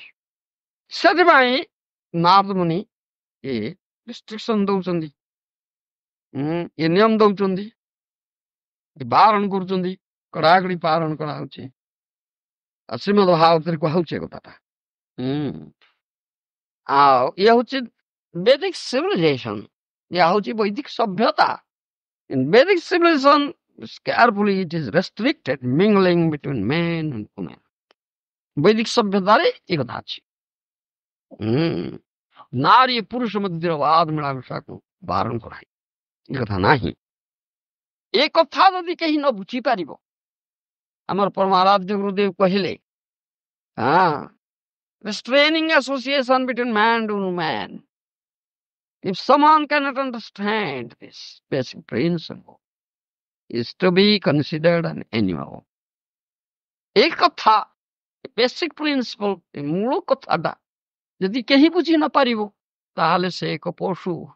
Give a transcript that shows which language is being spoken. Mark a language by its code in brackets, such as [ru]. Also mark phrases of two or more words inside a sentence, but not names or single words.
[or] ସେଥିପାଇଁ ନାରଦ ମୁନି ଏ ରେଷ୍ଟ୍ରିକ୍ସନ ଦଉଛନ୍ତି, ଏ ନିୟମ ଦଉଛନ୍ତି, ବାରଣ କରୁଛନ୍ତି, କଡ଼ାକଡ଼ି ପାଳନ କରାହଉଛି। ଆଉ ଶ୍ରୀମଦ୍ ଭାଗବତରେ କୁହାଉଛି ଏ କଥାଟା। ଆଉ ଇଏ ହଉଛି ବୈଦିକ ସିଭିଲାଇଜେସନ, ଇଏ ହଉଛି ବୈଦିକ ସଭ୍ୟତା। [en] In Vedic civilization, carefully it is restricted mingling between men and women. [or] ବୈଦିକ ସଭ୍ୟତାରେ ଏ କଥା ଅଛି। ନାରୀ ପୁରୁଷ ମଧ୍ୟରେ ବାଦ ମିଳାମିଶାକୁ ବାରଣ କରାଏ, ଏ କଥା ନାହିଁ। ଏ କଥା ଯଦି କେହି ନ ବୁଝିପାରିବ, ଆମର ପରମାରାଧ୍ୟ ଗୁରୁଦେବ କହିଲେ [en] restraining association between man and woman. If someone cannot understand this basic principle, is to be considered an animal. [or] ଏ କଥା [en] basic principle, [or] ମୂଳ କଥାଟା ଯଦି କେହି ବୁଝି ନ ପାରିବ, ତାହେଲେ ସେ ଏକ ପଶୁ।